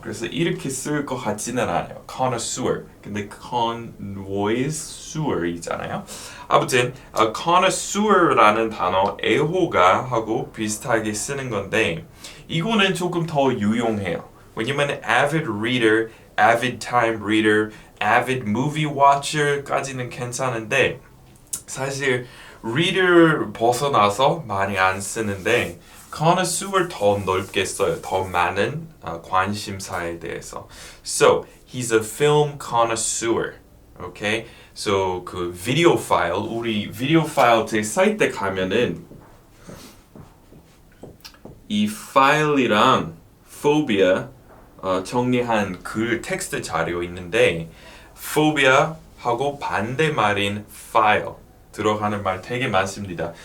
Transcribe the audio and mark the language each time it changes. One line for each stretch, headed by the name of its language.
Korean: 그래서 이렇게 쓸 것 같지는 않아요. connoisseur. 근데 connoisseur이잖아요. 아무튼 connoisseur라는 단어 애호가하고 비슷하게 쓰는 건데 이거는 조금 더 유용해요. 왜냐면 avid reader, avid time reader, avid movie watcher까지는 괜찮은데 사실 reader 벗어나서 많이 안 쓰는데 connoisseur 더 넓게 써요. 더 많은 관심사에 대해서.
English: So, he's a film connoisseur. Okay?
Korean: So, 그 비디오 파일, 우리 비디오 파일 제 사이트에 가면은 이 파일이랑 phobia 정리한 글 텍스트 자료 있는데 phobia하고 반대말인 file 들어가는 말 되게 많습니다.